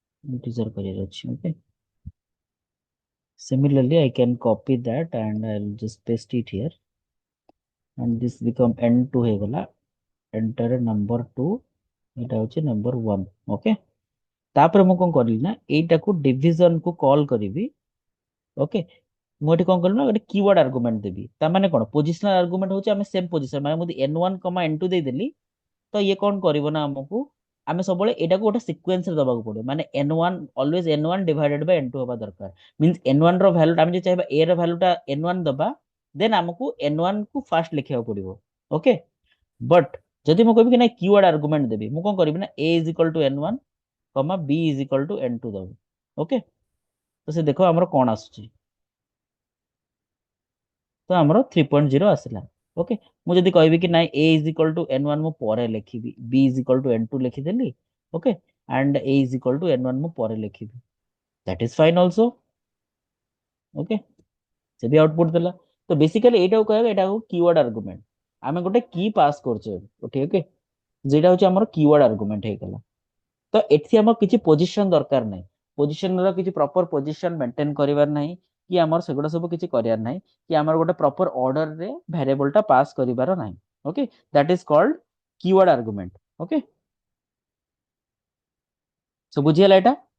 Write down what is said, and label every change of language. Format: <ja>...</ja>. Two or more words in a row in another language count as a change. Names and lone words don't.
<en>integer</en> <or>କରିବାର ଅଛି</or> <en>okay similarly I can copy that and I'll just paste it here and this become n2 ହେଇଗଲା enter number 2</en> <or>ଏଟା ହଉଛି</or> <en>number 1 okay</en> <or>ତାପରେ ମୁଁ କଣ କରିଲି ନା ଏଇଟାକୁ division କୁ କଲ୍ କରିବି ଓକେ ମୁଁ ଏଠି କଣ କରିବି ନା ଗୋଟେ</or> <en>keyword argument</en> <or>ଦେବି ତା ମାନେ କଣ</or> <en>positional argument</en> <or>ହଉଛି ଆମେ</or> <en>same position</en> <or>ମାନେ ମୁଁ ଯଦି n1, n2 ଦେଇଦେଲି ତ ଇଏ କଣ କରିବ ନା ଆମକୁ ଆମେ ସବୁବେଳେ ଏଟାକୁ ଗୋଟେ ସିକ୍ୱେନ୍ସ ରେ ଦବାକୁ ପଡିବ ମାନେ</or> <en>n1 always n1 divided by n2</en> <or>ହବା ଦରକାର means n1 ର ଭ୍ୟାଲୁ ଆମେ ଯଦି ଚାହିଁବା a ର ଭ୍ୟାଲୁ ଟା n1 ଦବା ଦେନ୍ ଆମକୁ n1 କୁ ଫାର୍ଷ୍ଟ ଲେଖିବାକୁ ପଡିବ</or> <en>okay but</en> <or>ଯଦି ମୁଁ କହିବି କି ନାଇଁ</or> <en>keyword argument</en> <or>ଦେବି ମୁଁ କଣ କରିବି ନା</or> <en>a is equal to n1 b is equal to n2</en> <or>ଦବୁ ଓକେ ତ ସେ ଦେଖ ଆମର କଣ ଆସୁଛି ତ ଆମର 3.0 ଆସିଲା ଓକେ ମୁଁ ଯଦି କହିବି କି ନାଇଁ</or> <en>a is equal to n1</en> <or>ମୁଁ ପରେ ଲେଖିବି</or> <en>b is equal to n2</en> <or>ଲେଖିଦେଲି</or> <en>okay and a is equal to n1</en> <or>ମୁଁ ପରେ ଲେଖିବି</or> <en>that is fine also ଓକେ</en> <or>ସେ ବି ଆଉଟପୁଟ ଦେଲା ତ</or> <en>ବେସିକାଲି</en> <or>ଏଇଟାକୁ କହିବା ଏଇଟାକୁ</or> <en>keyword argument</en> <or>ଆମେ ଗୋଟେ କି ପାସ୍ କରୁଛେ</or> <en>okay okay</en> <or>ଯେଟା ହଉଛି ଆମର</or> <en>keyword argument</en> <or>ହେଇଗଲା ତ ଏଠି ଆମର କିଛି ପୋଜିସନ ଦରକାର ନାହିଁ ପୋଜିସନର କିଛି</or> <en>proper position maintain</en> <or>କରିବାର ନାହିଁ କି ଆମର ସେଗୁଡା ସବୁ କିଛି କରିବାର ନାହିଁ କି ଆମର ଗୋଟେ ପ୍ରପର ଅର୍ଡରରେ ଭ୍ୟାରିଏବଲ ଟା ପାସ୍ କରିବାର ନାହିଁ ଓକେ</or> <en>that is called keyword argument okay</en> <or>ସो ବୁଝିଗଲା ଏଇଟା</or>